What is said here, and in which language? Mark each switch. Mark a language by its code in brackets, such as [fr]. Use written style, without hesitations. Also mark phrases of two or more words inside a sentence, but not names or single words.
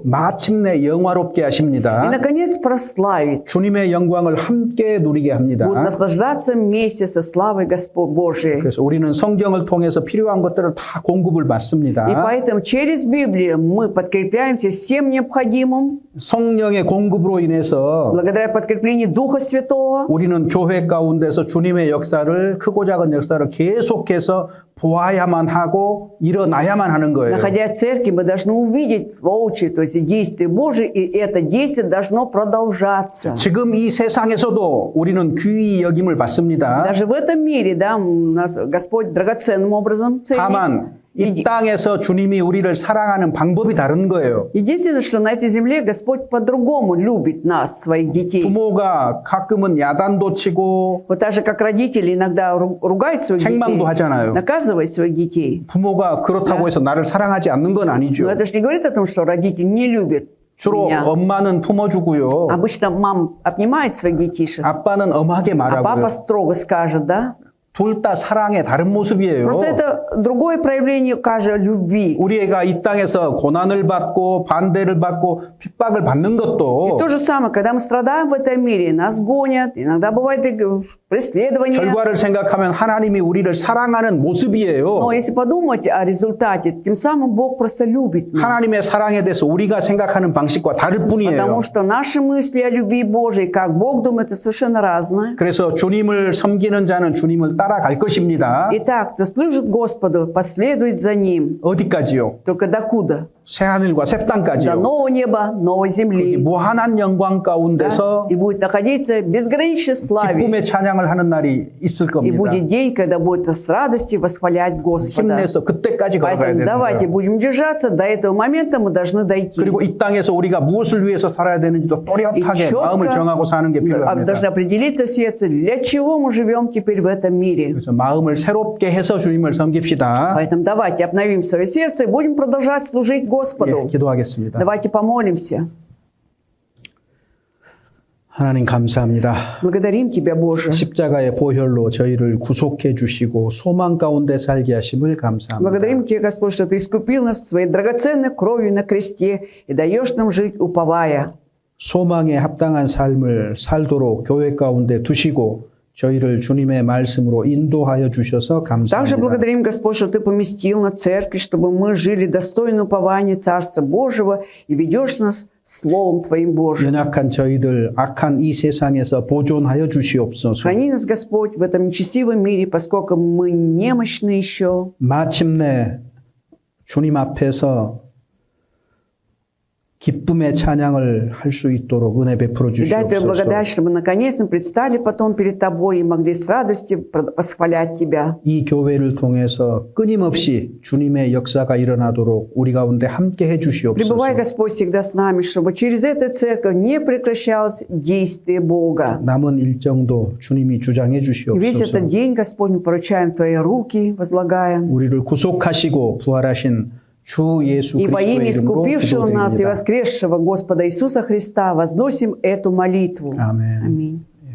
[ko] 마침내 영화롭게 [ru] И, [ko] 하십니다. [ru] наконец, прославит. [ko] 주님의 영광을 함께 누리게 합니다. [ru] Будут наслаждаться вместе со славой Господь Божией. [ko] 그래서 우리는 성경을 통해서 필요한 것들을 다 공급을 [ru] И [ko] 받습니다. [ru] поэтому через Библию мы подкрепляемся всем необходимым. [ko] 성령의 공급으로 인해서 [ru] Благодаря подкреплению Духа Святого. [ko] 우리는 교회 가운데서 주님의 역사를 크고 작은 역사를 계속해서 보아야만 하고 일어나야만 하는 거예요. [ru] Находясь в церкви, мы должны увидеть воочию, то есть действие Божие, и это действие должно продолжаться. [ko] 지금 이 세상에서도 우리는 귀히 여김을 받습니다. [ru] Даже в этом мире, да, нас Господь драгоценным образом ценит. [ko] 다만 이 땅에서 주님이 우리를 사랑하는 방법이 다른 거예요. [ru] Единственное, что на этой земле Господь по-другому любит нас, своих детей. [ko] 부모가 가끔은 야단도 치고 [ru] Вот так же, как родители иногда ругают своих детей, [ko] 책망도 하잖아요. [ru] наказывают своих детей. [ko] 부모가 그렇다고 해서 나를 사랑하지 않는 건 [ru] Но [ko] 아니죠. [ru] это же не говорит о том, что родители не любят [ko] 주로 [ru] меня. [ko] 엄마는 품어주고요. [ru] Обычно мама обнимает своих детишек, [ko] 아빠는 엄하게 [ru] а [ko] 말하고요. [ru] папа строго скажет, да? [ko] 둘 다 사랑의 다른 모습이에요. [ru] Просто это другое проявление каждой любви. [ko] 우리 애가 이 땅에서 고난을 받고 반대를 받고 핍박을 받는 것도 [ru] То же самое, когда мы страдаем в этом мире, нас гонят, иногда бывает и преследование. [ko] 결과를 생각하면 하나님이 우리를 사랑하는 모습이에요. [ru] Но если подумать о результате, тем самым Бог просто любит нас. [ko] 하나님의 사랑에 대해서 우리가 생각하는 방식과 다를 뿐이에요. [ru] Потому что наши мысли о любви Божией, как Бог думает, это совершенно разное. [ko] 그래서 주님을 섬기는 자는 주님을 따라갈 것입니다. [ru] Итак, кто служит Господу, последует за Ним. [ko] 어디까지요? [ru] Только докуда? [ko] 새하늘과 새 [ru] До [ko] 땅까지요. [ru] нового неба, новой земли. [ko] 무한한 영광 [ru] Да? [ko] 가운데서 [ru] И будет находиться в безграничной славе. [ko] 기쁨의 찬양을 하는 날이 있을 [ru] И [ko] 겁니다. [ru] будет день, когда будет с радостью восхвалять Господа. [ko] 힘내서 그때까지 걸어가야 [ru] Поэтому [ko] 되는 [ru] давайте [ko] 거예요. [ru] будем держаться. До этого момента мы должны дойти. [ko] 그리고 이 땅에서 우리가 무엇을 위해서 살아야 되는지도 또렷하게 마음을 정하고 사는 게 [ru] должны [ko] 필요합니다. [ru] определиться в сердце, для чего мы живем теперь в этом мире. [ko] 그래서 마음을 새롭게 해서 주님을 섬깁시다. [ru] Поэтому давайте обновим свое сердце и будем продолжать служить [ko] 예, [ru] Господу. [ko] 기도하겠습니다. [ru] Давайте помолимся. [ko] 하나님 감사합니다. [ru] Благодарим Тебя, Боже. [ko] 십자가의 보혈로 저희를 구속해 주시고 소망 가운데 살게 하심을 감사합니다. [ru] Благодарим Тебя, Господь, что Ты искупил нас Своей драгоценной кровью на кресте и даешь нам жить, уповая. [ko] 소망에 합당한 삶을 살도록 교회 가운데 두시고 저희를 주님의 말씀으로 인도하여 주셔서 [ru] Также [ko] 감사합니다. [ru] благодарим, Господь, что Ты поместил на церкви, чтобы мы жили достойно упования Царства Божьего и ведешь нас Словом Твоим Божьим. [ko] 연약한 저희들 악한 이 세상에서 보존하여 주시옵소서. [ru] Храни нас, Господь, в этом нечестивом мире, поскольку мы немощны еще. [ko] 마침내 주님 앞에서 기쁨의 찬양을 할 수 있도록 은혜 베풀어 [ru] И дай Тебе [ko] 주시옵소서. [ru] благодать, чтобы наконец мы предстали потом перед Тобой и могли с радостью восхвалять Тебя. [ko] 이 교회를 통해서 끊임없이 주님의 역사가 일어나도록 우리 가운데 함께 해 주시옵소서. [ru] Пребывай, Господь, всегда с нами, чтобы через эту церковь не прекращалось действие Бога. [ko] 남은 일정도 주님이 주장해 [ru] И весь [ko] 주시옵소서. [ru] этот день, Господь, мы поручаем в Твои руки, возлагаем. [ko] 우리를 구속하시고 부활하신 주 예수 [ru] И во имя [ko] 그리스도의 이름으로 [ru] искупившего нас и [ko] 기도드립니다. [ru] воскресшего Господа Иисуса Христа возносим эту молитву. [ko] 아멘. [ru] Аминь.